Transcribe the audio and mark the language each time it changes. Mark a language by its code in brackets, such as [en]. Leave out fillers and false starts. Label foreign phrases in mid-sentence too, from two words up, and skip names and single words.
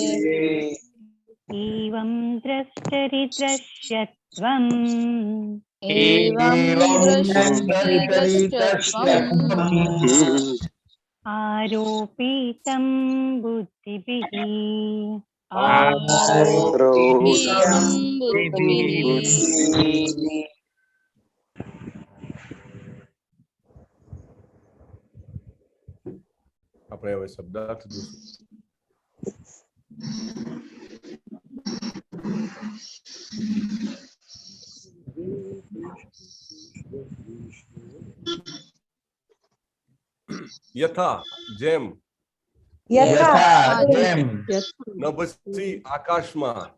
[sa] एवं द्रष्टरिदृश्यत्वम् एवं दृष्टरिदृष्टत्वम् आरोपितं बुद्धिभिः आरोपितं बुद्धिभिः [gu] આપણે હવે શબ્દાર્થ જોશું. યથા જેમ નભસી આકાશમાં